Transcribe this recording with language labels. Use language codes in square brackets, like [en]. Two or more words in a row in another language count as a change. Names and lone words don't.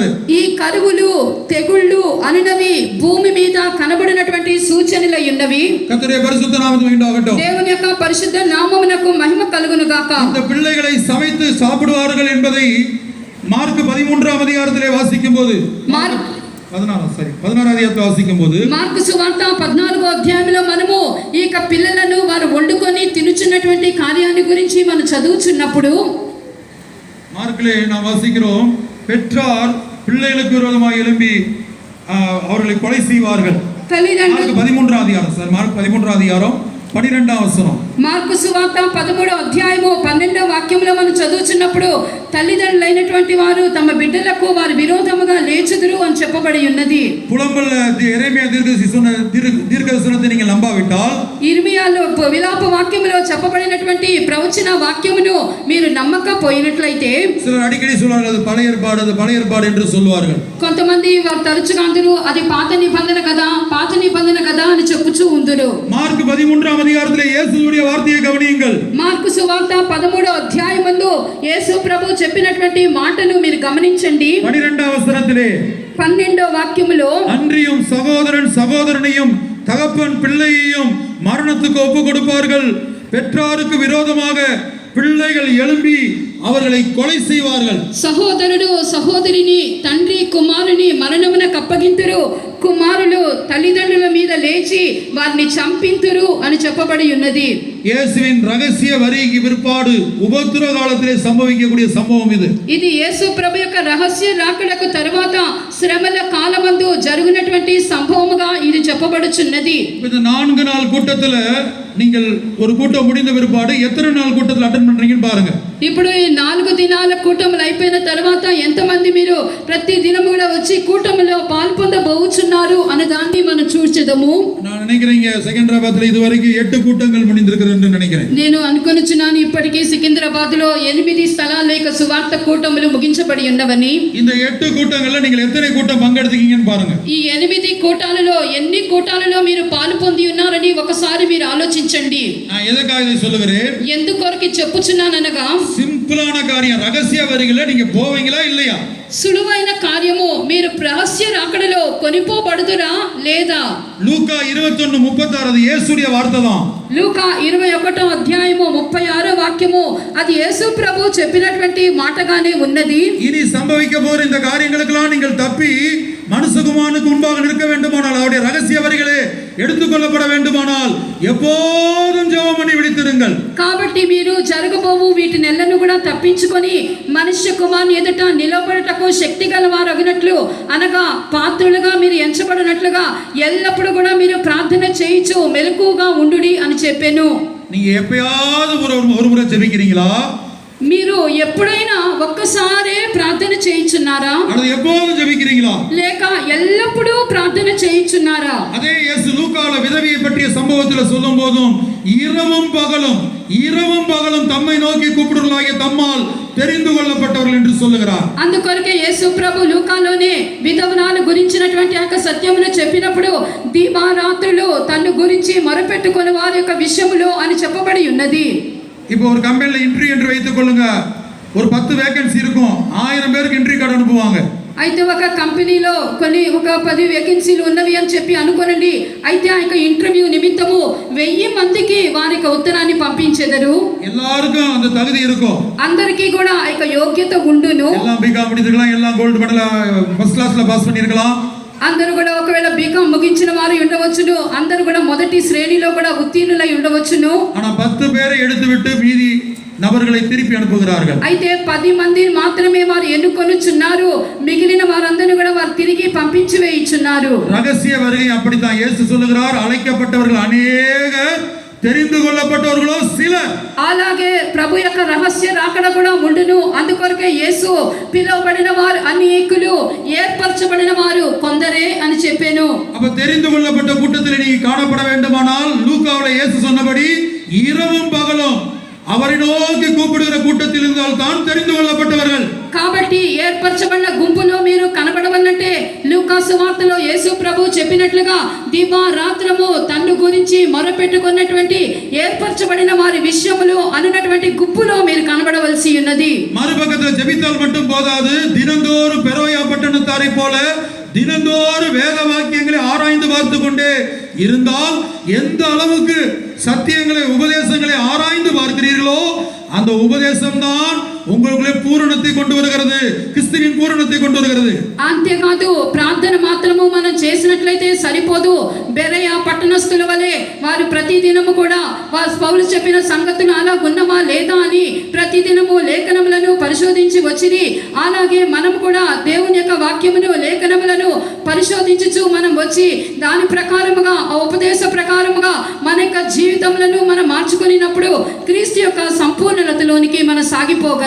[te] ఈ కరువులు తెగుళ్ళు అనునవి భూమి మీద కనబడినటువంటి సూచనలై ఉన్నవి. [ta] கர்த்தருடைய பரிசுத்த நாமத்துக்கு மகிமை உண்டாகட்டும். [te] దేవుని యొక్క పరిశుద్ధ నామమునకు మహిమ కలుగును గాక. [ta] இந்த பிள்ளைகளை சமைத்து சாப்பிடுவார்கள் என்பதை மார்க் 13ஆம் அதிகாரத்திலே வாசிக்கும்போது 16 அதிகாரத்தில் வாசிக்கும்போது [te] మార్కు సువార్త 14వ అధ్యాయంలో మనము ఈ యొక్క పిల్లలను వారు వండుకొని తినుచున్నటువంటి కార్యాన్ని గురించి మనం చదువుచున్నప్పుడు [ta] மார்க்கிலே நாம் வாசிக்கிறோம், பெற்றார் பிள்ளைகளுக்கு விரோதமாக எழும்பி அவர்களை கொலை செய்வார்கள். [te] తల్లిదండ్రులు [ta] 13ஆம் அதிகாரம் சார், மார்க் 13ஆம் அதிகாரம் 12ஆம் வசனம். [te] మార్కు సువార్త 13వ అధ్యాయము 12వ వాక్యంలో మనం చదువుచున్నప్పుడు తల్లిదండ్రులైనటువంటి వారు తమ బిడ్డలకు వారి విరోధముగా లేచుదురు అని చెప్పబడి ఉన్నది. [ta] புலம்பல்ல எரேமியா தீர்க்கதரிசனத்தை நீங்கள் நம்பாவிட்டால், [te] ఇర్మియాలో విలాప వాక్యములో చెప్పబడినటువంటి ప్రవచన వాక్యమును మీరు నమ్మకపోయినట్లయితే, [ta] சிலர் அடிக்கடி சொல்வார்கள் அது பழைய ஏற்பாடு, அது பழைய ஏற்பாடு என்று சொல்வார்கள். [te] కొంతమంది వారు తరచుగా అందరూ అది పాత నిబంధన కదా, పాత నిబంధన కదా అని చెప్పుచూ ఉందురు. [ta] மார்க் 13ஆம் அதிகாரத்திலே இயேசுவுடைய வார்த்தையை கவனியுங்கள். [te] మార్కు సువార్త 13వ అధ్యాయమందు యేసు ప్రభు చెప్పినటువంటి మాటను మీరు గమనించండి. [ta] 12ஆம் வசனத்திலே [te] 12వ వాక్యములో, [ta] அன்றியும் சகோதரன் சகோதரனையும் தகப்பன் பிள்ளையையும் மரணத்துக்கு ஒப்பு கொடுப்பார்கள், பெற்றாருக்கு விரோதமாக பிள்ளைகள் எழும்பி அவர்களை கொலை செய்வார்கள். [te] సహోదరుడు సహోదరిని తండ్రి కుమారుని మరణమునకు అప్పగింతురు, కుమారులు తల్లిదండ్రుల మీద లేచి వారిని చంపింతురు అని చెప్పబడి ఉన్నది. [ta] இயேசுவின் ரகசிய வரிக்கு பிற்பாடு உபத்திரவ காலத்திலே சம்பவிக்கக்கூடிய சம்பவம் இது. [te] ఇది యేసు ప్రభు యొక్క రహస్య రాకడకు తరువాత శ్రమల కాలమందు జరుగునటువంటి సంభవముగా ఇది చెప్పబడుచున్నది. [ta] இந்த 4 நாள் கூட்டத்துல நீங்கள் ஒரு கூட்டம் முடிந்த பிற்பாடு எத்தனை நாள் கூட்டத்தில் அட்டெண்ட் பண்றீங்கன்னு பாருங்க. [te] ఇప్పుడు ఈ 4 దినాల కూటములు అయిపోయిన తర్వాత ఎంతమంది మీరు ప్రతి దినము కూడా వచ్చి కూటములో పాల్పొందబోచున్నారు అనే దాన్ని మనం చూచెదము. [ta] நான் நினைக்கிறேன் செகண்டராபாத்ல இதுவரைக்கும் 8 கூட்டங்கள் முடிந்திருக்கிறது என்று நினைக்கிறேன். [te] నేను అనుకొనుచున్నాను ఇప్పటికీ సికింద్రాబాద్ లో 8 స్థలాల యొక్క సువార్త కూటములు ముగించబడి ఉన్నవని. [ta] இந்த 8 கூட்டங்கள்ல நீங்கள் எத்தனை கூட்டம் பங்கெடுத்தீங்கன்னு பாருங்க. [te] ఈ 8 కూటాలలో ఎన్ని కూటాలలో మీరు పాలు పొంది ఉన్నారని ఒకసారి మీరు ఆలోచించండి. [ta] நான் எதற்காக இதை சொல்லுகிறேன்? [te] ఎందుకొరకు చెప్పుచున్నాననగా, [ta] சிம்பிளான காரியம், ரகசிய வரிகளை நீங்க போவீங்களா இல்லையா? [te] సులువైన కార్యము, మీరు రహస్య రాకడలో కొనిపోబడుదురా లేదా? [ta] லூக்கா 21:36 அது இயேசுடைய வார்த்தை தான். [te] లూకా 21వ అధ్యాయము 36వ వాక్యము అది యేసు ప్రభు చెప్పినటువంటి మాటగానే ఉన్నది. [ta] இனி சம்பவிக்க போற இந்த காரியங்களுக்கெல்லாம் நீங்கள் தப்பி மனுஷகுமாரனுக்கு முன்பாக நிற்க வேண்டுமானால், அவருடைய ரகசிய வரிகளே எடுத்துக்கொள்ளப்பட வேண்டுமானால் எப்போதும் ஜெபம் பண்ணி விழித்திருங்கள். [te] కాబట్టి మీరు జరగబోవు వీటినెల్లను కూడా తప్పించుకొని మనుష్య కుమారుని ఎదుట నిలబడుటకు శక్తి గల వారు అగినట్లు అనగా పాత్రులుగా మీరు ఎంచబడినట్లుగా ఎల్లప్పుడూ కూడా మీరు ప్రార్థన చేయించు మెలకుగా ఉండుడి అని చెప్పాను. [ta] நீங்க எப்பயாவது ஒரு முறை ஜெபிக்கிறீங்களா? [te] మీరు ఎప్పుడైనా ఒక్కసారే ప్రార్థన చేయించున్నారా? [ta] அல்லது எப்போதும் ஜெபிக்கிறீங்களா? [te] లేక ఎల్లప్పుడూ ప్రార్థన చేయించున్నారా? [ta] அதே இயேசு லூக்கால விதவையை பற்றிய சம்பவத்தில் சொல்லும் போதும் இரவும் பகலும் தம்மை நோக்கி கூப்பிடுவர்களாகிய தம்மால் தெரிந்து கொள்ளப்பட்டவர்கள் என்று சொல்லுகிறார். [te] అందుకొరకే యేసు ప్రభు లూకాలోనే విధవరాలు గురించినటువంటి ఆ సత్యమును చెప్పినప్పుడు దీవారాత్రులు తన్ను గురించి మొరపెట్టుకుని వారి యొక్క విషయములో అని చెప్పబడి ఉన్నది. [ta] இப்போ ஒரு [en] company interview [ta] என்று வைத்துக் கொள்ளுங்க. ஒரு 10 வேகன்சி இருக்கும். 1000 பேருக்கு [en] interview card [ta] அனுப்புவாங்க. [te] అయితే ఒక కంపెనీలో ఒక 10 వేకెన్సీలు ఉన్నవి అని చెప్పి అనుకోనండి. అయితే ఆ ఇంటర్వ్యూ నిమిత్తము 1000 మందికి వారికి ఉత్తరాన్ని పంపించెదరు. [ta] எல்லாருக்கும் அந்த தகுதி இருக்கும். [te] అందరికీ కూడా ఆ యోగ్యత ఉండును. [ta] எல்லாம் பிகாம் முடிச்சிருக்கலாம், எல்லாம் [en] gold medal first class [ta] பாஸ் பண்ணிருக்கலாம். [te] అందరూ కూడా ఒకవేళ బీకామ్ ముగించిన వారు ఉండవచ్చును. అందరూ కూడా మొదటి శ్రేణిలో కూడా ఉత్తీర్ణులై ఉండవచ్చును. [ta] ஆனா 10 பேரை எடுத்துவிட்டு மீதி நபர்களை திருப்பி அனுப்புகிறார்கள். [te] అయితే 10 మందిని మాత్రమే వారు ఎన్నుకొనుచున్నారు. మిగిలిన వారందరిని కూడా వారు తిరిగి పంపించి వేయుచున్నారు. [ta] ரகசிய வருகை அப்படித்தான். இயேசு சொல்லுகிறார், அழைக்கப்பட்டவர்கள் அநேகர், தெரிந்து கொள்ளப்பட்டவர்களோ சிலர். [te] అలాగే ప్రభు యొక్క రహస్య రాకడ కూడా ఉండును. అందుకొరకే యేసు పిలువబడిన వారు అనేకులు, ఏర్పరచబడిన వారు కొందరే అని చెప్పాను. [ta] அப்ப தெரிந்து கொள்ளப்பட்ட கூட்டத்தில் நீ காணப்பட வேண்டுமானால் லூக்காவிலே இயேசு சொன்னபடி இரவும் பகலும் அவரை நோக்கி கூப்பிடுகிற கூட்டத்தில் இருந்தால் தான் தெரிந்து கொள்ளப்பட்டவர்கள். [te] కాబట్టి ఏర్పరచబడిన గుంపులో మీరు కనబడవల్లంటే లూకాసు వార్తలో యేసు ప్రభు చెప్పినట్లుగా దివారాత్రము తన్ను గురించి మొరపెట్టుకున్నటువంటి ఏర్పరచబడిన వారి విషయములో అనున్నటువంటి గుంపులో మీరు కనబడవలసి ఉన్నది. [ta] மறுபக்கத்தில் ஜெபித்தால் மட்டும் போதாது. தினந்தோறும் பெரோயா பட்டணத்தாரை போல தினந்தோறும் வேத வாக்கியங்களை ஆராய்ந்து பார்த்து கொண்டே இருந்தால் எந்த அளவுக்கு சத்தியங்களை உபதேசங்களை ஆராய்ந்து பார்க்கிறீர்களோ அந்த உபதேசம் தான் உங்களுக்குள்ளே பூரணத்தை கொண்டு வருகிறது, கிறிஸ்துவின் பூரணத்தை கொண்டு வருகிறது. [te] అంతేకాదు ప్రార్థన మాత్రము మనం చేసినట్లయితే సరిపోదు. బెరయ పట్టణస్థుల వలె వారు ప్రతిదినము కూడా వారు పౌలు చెప్పిన సంగతులు అలా ఉన్నవా లేదా అని ప్రతిదినము లేఖనములను పరిశోధించి వచ్చిరి. అలాగే మనం కూడా దేవుని యొక్క వాక్యమును లేఖనములను పరిశోధించుచు మనం వచ్చి దాని ప్రకారముగా ఆ ఉపదేశ ప్రకారముగా మన యొక్క జీవితములను మనం మార్చుకున్నప్పుడు క్రీస్తు యొక్క సంపూర్ణతలోనికి మనం సాగిపోగలము.